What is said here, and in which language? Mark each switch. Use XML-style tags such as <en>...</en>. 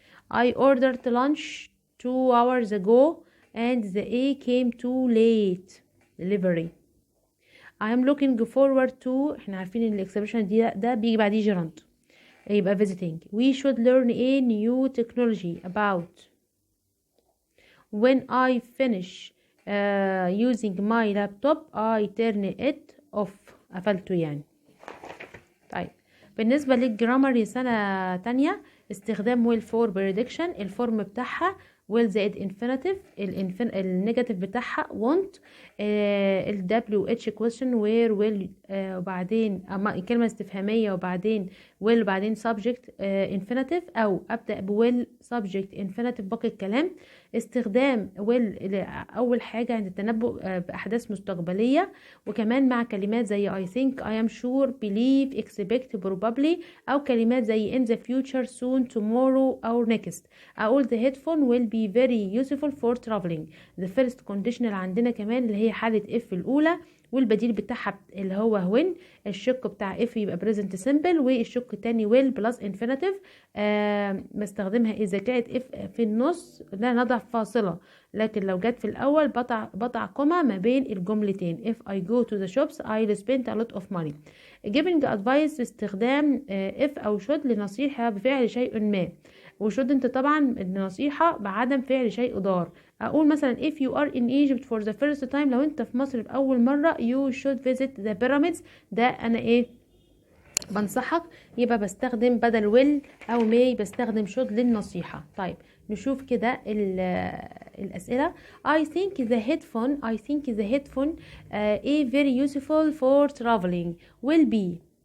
<en>I ordered lunch 2 hours ago and the came too late. Delivery. I am looking forward to</en> <ar>احنا عارفين ان الاكسبريشن دي ده بيجي بعديه gerund يبقى visiting.</ar> <en>We should learn a new technology about. When I finish using my laptop I turn it off.</en> <ar>قفلته يعني. طيب بالنسبة للجرامر يا سنة تانية استخدام</ar> <en>will for prediction.</en> <ar>الفورم بتاعها will زائد infinitive. النيجاتيف بتاعها want. ال WH question where will وبعدين كلمة استفهامية وبعدين will وبعدين subject infinitive أو أبدأ ب will subject infinitive باقي الكلام. استخدام will أول حاجة عند التنبؤ بأحداث مستقبلية وكمان مع كلمات زي</ar> <en>I think, I am sure, believe, expect, probably</en> <ar>أو كلمات زي</ar> <en>in the future, soon, tomorrow</en> <ar>أو next. أقول</ar> <en>the headphone will be very useful for traveling.</en> <ar>the first conditional عندنا كمان اللي هي حالة if الأولى والبديل بتاعها اللي هو when. الشق بتاع if يبقى</ar> <en>present simple</en> <ar>والشق التاني</ar> <en>will plus infinitive.</en> <ar>بستخدمها إذا كانت if في النص لا نضع فاصلة لكن لو جت في الأول بضع كوما ما بين الجملتين.</ar> <en>if I go to the shops I'll spend a lot of money. giving advice</en> <ar>استخدام if أو should لنصيحة بفعل شيء ما وشود انت طبعا النصيحة بعدم فعل شيء ضار. اقول مثلا</ar> <en>if you are in Egypt for the first time</en> <ar>لو انت في مصر في اول مرة</ar> <en>you should visit the pyramids.</en> <ar>ده انا بنصحك يبقى بستخدم بدل will او may بستخدم should للنصيحة. طيب نشوف كده الاسئلة.</ar> <en>I think the headphone is very useful for traveling. will be.</en>